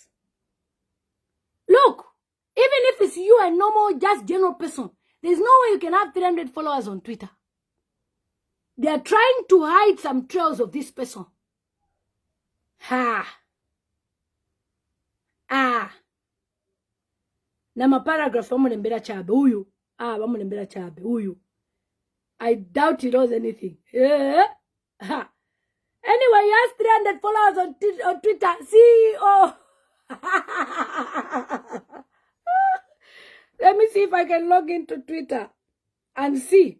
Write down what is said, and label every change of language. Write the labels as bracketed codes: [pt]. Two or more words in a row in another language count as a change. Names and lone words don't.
[en] Look, even if it's you a normal, just general person, there's no way you can have 300 followers on Twitter. They are trying to hide some trails of this person. [ny] Ha. Nama paragraph wamulembera chabe uyu. Wamulembera chabe uyu. [en] I doubt he knows anything. Ha. Anyway, he has 300 followers on Twitter. CEO. Let me see if I can log into Twitter and see.